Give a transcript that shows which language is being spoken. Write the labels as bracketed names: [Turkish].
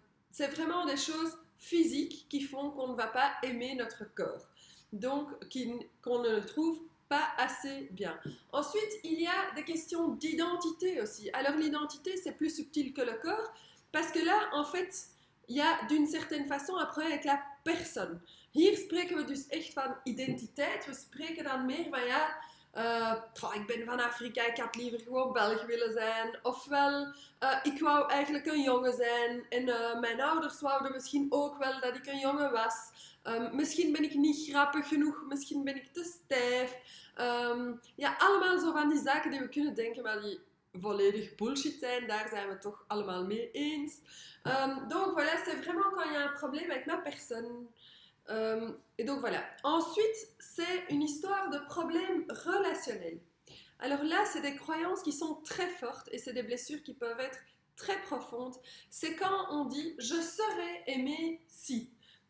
[French] C'est vraiment des choses physiques qui font qu'on ne va pas aimer notre corps. Donc qu'on ne le trouve pas assez bien. Ensuite, il y a des questions d'identité aussi. Alors l'identité, c'est plus subtil que le corps, parce que là, en fait, il y a d'une certaine façon un problème avec la personne. [Dutch] Hier spreken we dus echt van identiteit. We spreken dan meer van ik ben van Afrika, ik had liever gewoon Belg willen zijn. Ofwel, ik wou eigenlijk een jongen zijn. En mijn ouders wouden misschien ook wel dat ik een jongen was. Misschien ben ik niet grappig genoeg, misschien ben ik te stijf. Allemaal zo van die zaken die we kunnen denken, maar die volledig bullshit zijn. Daar zijn we het toch allemaal mee eens. [French] Donc voilà, c'est vraiment quand il y a un problème avec ma personne. Et donc voilà. Ensuite, c'est une histoire de problèmes relationnels. Alors là, c'est des croyances qui sont très fortes et c'est des blessures qui peuvent être très profondes. C'est quand on dit « je serais aimé si ».